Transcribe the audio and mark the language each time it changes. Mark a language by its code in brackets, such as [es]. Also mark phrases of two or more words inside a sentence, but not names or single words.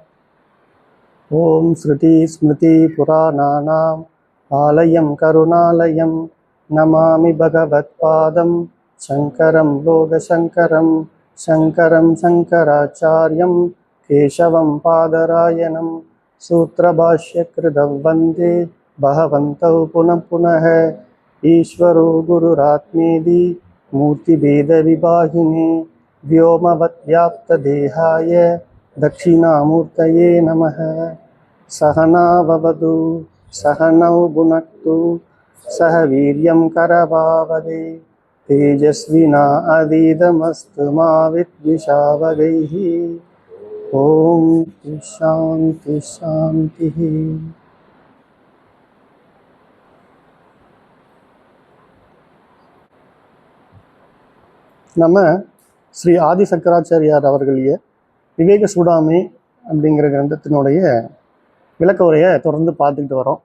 [sa] ॐ श्रुति स्मृति पुराणानाम् आलयम् करुणालयम् नमामि भगवत्पादम् शङ्करम् लोकशङ्करम् शङ्करम् शङ्कराचार्यम् केशवम् बादरायणम् सूत्रभाष्यकृतम् वन्दे भगवन्तौ पुनः पुनः ईश्वरो गुरुरात्मेति मूर्तिभेद विभागिने व्योमवत् व्याप्तदेहाय दक्षिणामूर्तये नमः. सहना भवतु सहनौ भुनक्तु सह वीर्यं करवावहै तेजस्विना अधीतमस्तु मा विद्विषावहैः. ॐ शान्ति शान्तिः. [ta] நம்ம ஸ்ரீ ஆதி சங்கராச்சாரியார் அவர்களுடைய விவேக சூடாமணி அப்படிங்கிற கிரந்தத்தினுடைய விளக்க உரையை தொடர்ந்து பார்த்துக்கிட்டு வரோம்.